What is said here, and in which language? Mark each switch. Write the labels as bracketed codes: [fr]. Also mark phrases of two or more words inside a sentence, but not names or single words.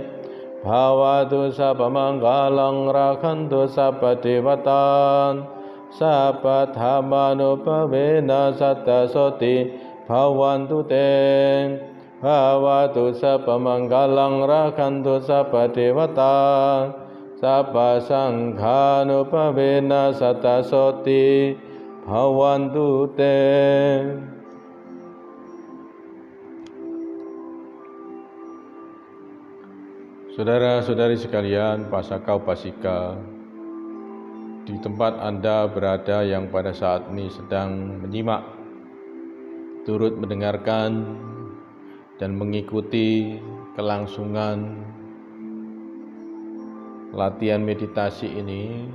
[pi] Bhavatu sabba manggalang rakhantu sabba devatan Sabba dhammanupavena satta soti pavantu te Bhavatu sabba manggalang rakhantu sabba devata Sabba sanghanupavena satta soti bhavantu te. [id] Saudara-saudari sekalian, [pi] pasaka upasika, [id] di tempat Anda berada yang pada saat ini sedang menyimak, turut mendengarkan dan mengikuti kelangsungan latihan meditasi ini.